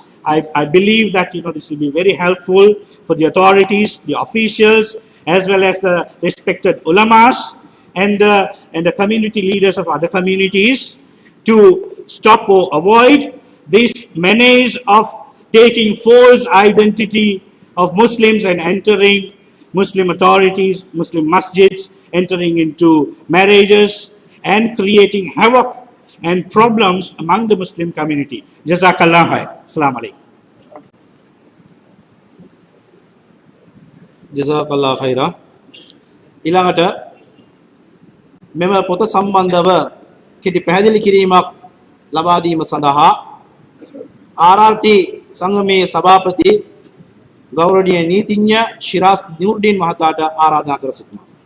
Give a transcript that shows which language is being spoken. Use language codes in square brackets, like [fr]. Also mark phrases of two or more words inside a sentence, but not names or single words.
[en] I believe that this will be very helpful for the authorities, the officials, as well as the respected ulamas and the community leaders of other communities to stop or avoid this menace of taking false identity of Muslims and entering Muslim authorities, Muslim masjids, entering into marriages and creating havoc and problems among the Muslim community. [ar] جزاك الله خير. السلام عليكم. جزاك الله خيرا. [si] ඊළඟට මෙම පොත සම්බන්ධව කෙටි පැහැදිලි කිරීමක් ලබා දීම සඳහා RRT සංගමේ සභාපති ගෞරවනීය නීතිඥ ශිරාස් නියුර්ඩීන් මහතාට ආරාධනා කර සිටිනවා.